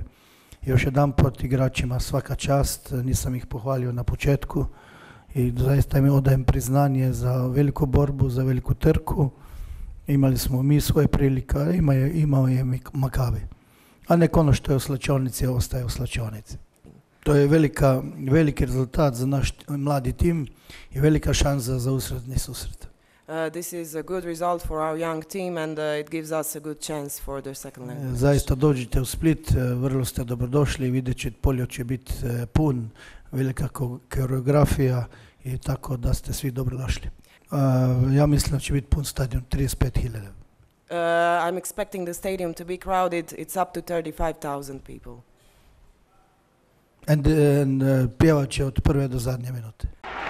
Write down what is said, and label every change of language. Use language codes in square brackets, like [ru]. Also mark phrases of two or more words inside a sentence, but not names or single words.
[hr] Još jedanput igračima svaka čast, nisam ih pohvalio na početku i zaista im odajem priznanje za veliku borbu, za veliku trku. Imali smo mi svoje prilike, imao je Maccabi. A nek ono što je u slačionici ostaje u slačionici. To je veliki rezultat za naš mladi tim i velika šansa za usredni susret. [en] This is a good result for our young team and it gives us a good chance for the second leg. [hr] Zaista dođite u Split, vrlo ste dobrodošli, vidjet ćete Poljud će biti pun, velika koreografija i tako da ste svi dobrodošli. Ja mislim da će biti pun stadion, 35.000. [en] I'm expecting the stadium to be crowded. It's up to 35,000 people. [hr] And pjevat će od prve do zadnje minute.